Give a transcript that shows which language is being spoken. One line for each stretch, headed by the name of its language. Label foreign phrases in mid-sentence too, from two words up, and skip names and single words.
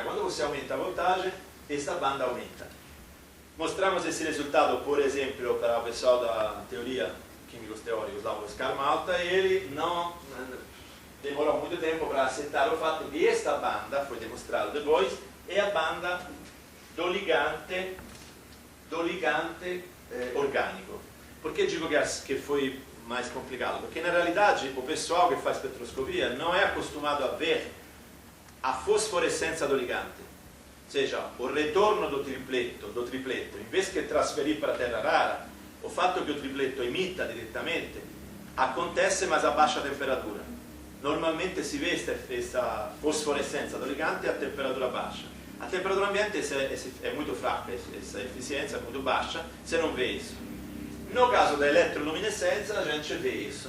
Portuguese: Quando você aumenta a voltagem, essa banda aumenta. Mostramos esse resultado, por exemplo, para o pessoal da teoria químicos teóricos da UFSCar Malta, e ele não demorou muito tempo para aceitar o fato que esta banda, foi demonstrado depois, é a banda do ligante orgânico. Por que digo que foi mais complicado? Porque na realidade o pessoal que faz espettroscopia não é acostumado a ver a fosforescência do ligante, ou seja, o retorno do tripleto, em vez de transferir para a terra rara, o
Italian: fatto che
Portuguese: o tripleto emita direttamente acontece mas a baixa temperatura. Normalmente si vê
Italian: questa fosforescenza
Portuguese: do ligante a temperatura baixa. A temperatura ambiente é muito fraca, essa eficiência é muito baixa, você não vê isso. No caso da eletroluminescenza, a gente vê isso.